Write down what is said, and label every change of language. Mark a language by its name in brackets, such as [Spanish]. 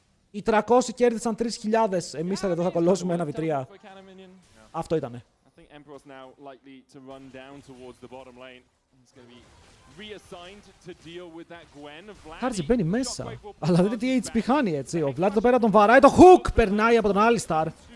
[Greek] Οι 300 κέρδισαν 3.000. Εμείς εδώ θα κολλώσουμε 1v3. Αυτό ήτανε. [English] Emperor's now likely to run down towards the bottom lane. He's going to be reassigned to deal with that Gwen. [Greek] Χάρτζι μπαίνει μέσα. Αλλά δείτε τι HP χάνει, έτσι. Ο Vlad εδώ πέρα τον βαράει. Το hook περνάει από τον Alistar.